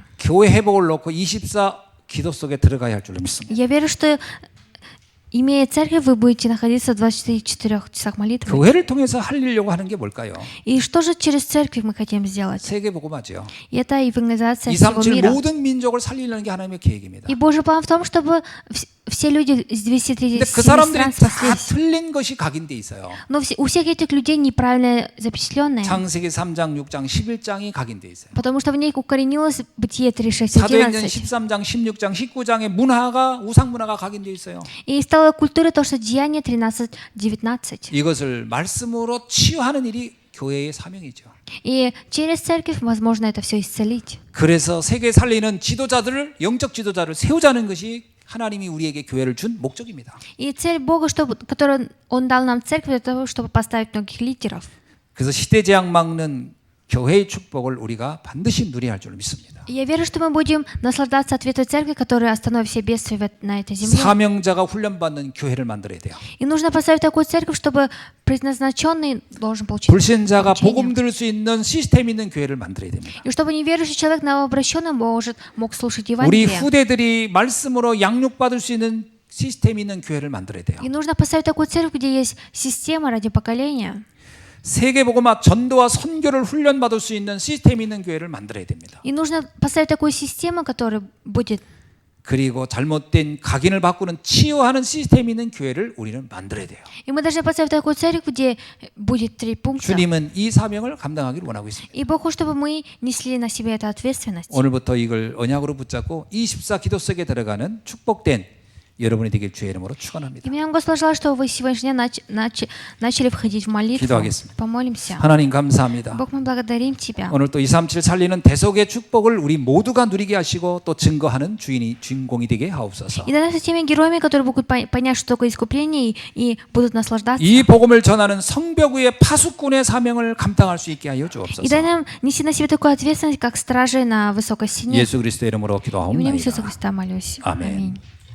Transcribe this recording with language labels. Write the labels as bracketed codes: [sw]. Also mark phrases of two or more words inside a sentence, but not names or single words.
[ko] 교회 회복을 놓고 24 기도 속에 들어가야 할 줄로 믿습니다. [ru] Я верю, что имея церковь, вы будете находиться в 24 часах молитвы. [ko] 교회를 통해서 하려고 하는 게 뭘까요? [ru] И что же через церковь мы хотим сделать? [ko] 세계복음화죠. [ru] И это евангелизация всего 237 мира. [ko] 모든 민족을 살리려는 게 하나님의 계획입니다. [ru] И Божий план в том, чтобы все люди с [ko] 근데 [ru] 237 [ko] 그 사람들이 [ru] стран [ko] 다 [ru] спаслись. [ko] 틀린 것이 각인돼 있어요. [ru] Но у всех этих людей неправильно запечатленные, [ko] 창세기 3장, 6장, 11장이 각인돼 있어요. [ru] потому что в них укоренилось Бытие 3:6, [ko] 사도행전 [ru] 11. [ko] 13장, 16장, 19장의 문화가 우상 문화가 각인돼 있어요. [ru] И стало культурой то, что Деяние 13:19. [ko] 이것을 말씀으로 치유하는 일이 교회의 사명이죠. [ru] И через церковь возможно это все исцелить. [ko] 그래서 세계 살리는 지도자들을 영적 지도자를 세우자는 것이 하나님이 우리에게 교회를 준 목적입니다. [ru] И цель Бога, которую Он дал нам церковь, для того, чтобы поставить многих лидеров. [ko] 그래서 시대 재앙 막는 교회의 축복을 우리가 반드시 누려야 할 줄 믿습니다. [ru] И я верю, что мы будем наслаждаться ответом церкви, которая остановит все бедствия на этой земле. [ko] 사명자가 훈련받는 교회를 만들어야 돼요. [ru] И нужно поставить такую церковь, чтобы предназначенный должен получить [ko] 불신자가 [ru] обучение. [ko] 복음 들을 수 있는 시스템 있는 교회를 만들어야 됩니다. [ru] И чтобы неверующий человек новообращенный мог слушать [ko] 우리 [ru] Евангелие. [ko] 후대들이 말씀으로 양육받을 수 있는 시스템 있는 교회를 만들어야 돼요. [ru] И нужно поставить такую церковь, где есть система ради поколения. [ko] 세계복음화 전도와 선교를 훈련받을 수 있는 시스템 있는 교회를 만들어야 됩니다. [ru] И нужно поставить такую систему, которая будет. [ko] 그리고 잘못된 각인을 바꾸는 치유하는 시스템 있는 교회를 우리는 만들어야 돼요. [ru] И мы должны поставить такую церковь, где будет 3 пункта. [ko] 주님은 이 사명을 감당하기를 원하고 있습니다. [ru] И Бог хочет, чтобы мы несли на себе эту ответственность. [ko] 오늘부터 이걸 언약으로 붙잡고 24 기도 속에 들어가는 축복된 여러분이 되길 주의 이름으로 축원합니다. [ru] И меня Господь желает, чтобы вы сегодня начали входить в молитву. [ko] 기도하겠습니다. [ru] Помолимся. [ko] 하나님 감사합니다. [ru] Бог, мы благодарим Тебя. [ko] 오늘 또 237 살리는 대속의 축복을 우리 모두가 누리게 하시고 또 증거하는 주인공이 되게 하옵소서. [ru] И дай нас теми героями, которые могут понять, что такое искупление, и будут наслаждаться. [ko] 이 복음을 전하는 성벽의 파수꾼의 사명을 감당할 수 있게 하여 [ru] И дай [ko] 주옵소서. [ru] нам неси на себе такую ответственность, как стражи на высокой стене. [ko] 예수 그리스도의 이름으로 [ru] Именем Иисуса [ko] 기도하옵나이다. [ru] Христа молюсь. [ko] 아멘. [ru] Аминь.